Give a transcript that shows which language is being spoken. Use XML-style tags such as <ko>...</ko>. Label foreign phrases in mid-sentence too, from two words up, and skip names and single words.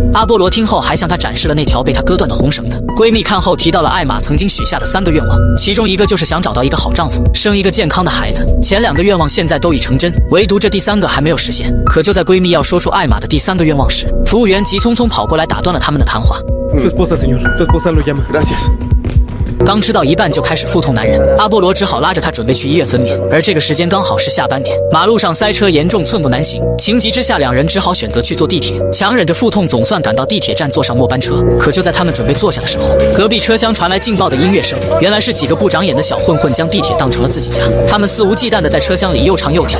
<zh>阿波罗听后还向她展示了那条被她割断的红绳子。闺蜜看后提到了艾玛曾经许下的3个愿望，其中一个就是想找到一个好丈夫，生一个健康的孩子。前2个愿望现在都已成真，唯独这第3个还没有实现。可就在闺蜜要说出艾玛的第3个愿望时，服务员急匆匆跑过来打断了他们的谈话。</zh> <es>Su esposa, señor. Su esposa lo llama. Gracias.</es> <zh>刚吃到一半就开始腹痛难忍，阿波罗只好拉着他准备去医院分娩。而这个时间刚好是下班点，马路上塞车严重，寸步难行。情急之下，两人只好选择去坐地铁，强忍着腹痛，总算赶到地铁站，坐上末班车。可就在他们准备坐下的时候，隔壁车厢传来劲爆的音乐声，原来是几个不长眼的小混混将地铁当成了自己家，他们肆无忌惮地在车厢里又唱又跳。</zh>